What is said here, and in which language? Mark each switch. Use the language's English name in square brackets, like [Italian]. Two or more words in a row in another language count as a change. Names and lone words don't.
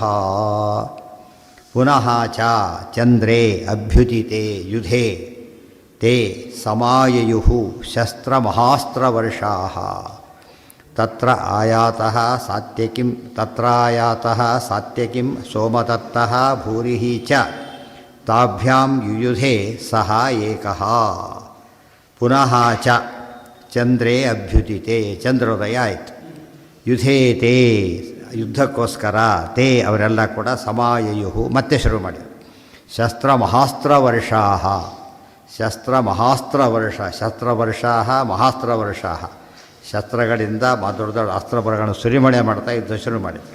[Sanskrit] ಪುನಃ ಚ ಚಂದ್ರೇ ಅಭ್ಯುದಿತೆ ಯುಧೇ ತೇ ಸಮಾಯಯುಃ ಶಸ್ತ್ರಮಹಾಸ್ತ್ರವರ್ಷಾಃ ತತ್ರಾಯಾತಃ ಸಾತ್ವಿಕಿಂ ಸೋಮತತ್ತಃ ಭೂರಿಃ ಚ ತಾಭ್ಯಾಂ ಯುಯುಧೇ ಸಹ ಏಕಃ. ಪುನಃ ಚ ಚಂದ್ರೇ ಅಭ್ಯುದಿತೆ, [Kannada] ಚಂದ್ರೋದಯ ಆಯಿತು. ಯುಧೇತೆ, ಯುದ್ಧಕ್ಕೋಸ್ಕರ, ತೇ ಅವರೆಲ್ಲ ಕೂಡ ಸಮಾಯಯುಃ ಮತ್ತೆ ಶುರು ಮಾಡಿದರು. [Sanskrit] ಶಸ್ತ್ರಮಹಾಸ್ತ್ರವರ್ಷಾಃ, ಶಸ್ತ್ರವರ್ಷಾಃ ಮಹಾಸ್ತ್ರವರ್ಷಾಃ, [Kannada] ಶಸ್ತ್ರಗಳಿಂದ ದೊಡ್ಡ ದೊಡ್ಡ ಅಸ್ತ್ರಗಳನ್ನು ಸುರಿಮಳೆ ಮಾಡ್ತಾ ಯುದ್ಧ ಶುರು ಮಾಡಿದರು.